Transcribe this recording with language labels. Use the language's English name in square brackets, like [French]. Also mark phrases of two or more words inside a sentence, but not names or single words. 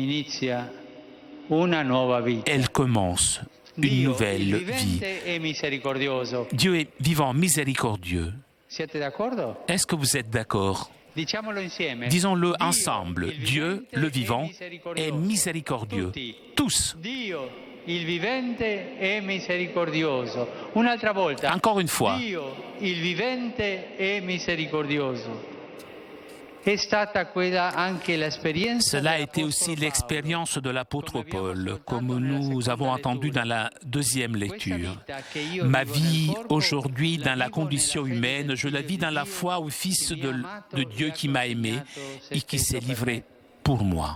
[French] Elle commence une nouvelle vie. Dieu est vivant, miséricordieux. Est-ce que vous êtes d'accord? Disons-le ensemble. Dieu, le vivant, est miséricordieux. Tous. [Italian] Il vivente è misericordioso. Un'altra volta. [French] Encore une fois. [Italian] Dio, il vivente è misericordioso. [French] Cela a été aussi l'expérience de l'apôtre Paul, comme nous avons entendu dans la deuxième lecture. Ma vie aujourd'hui dans la condition humaine, je la vis dans la foi au Fils de Dieu qui m'a aimé et qui s'est livré pour moi.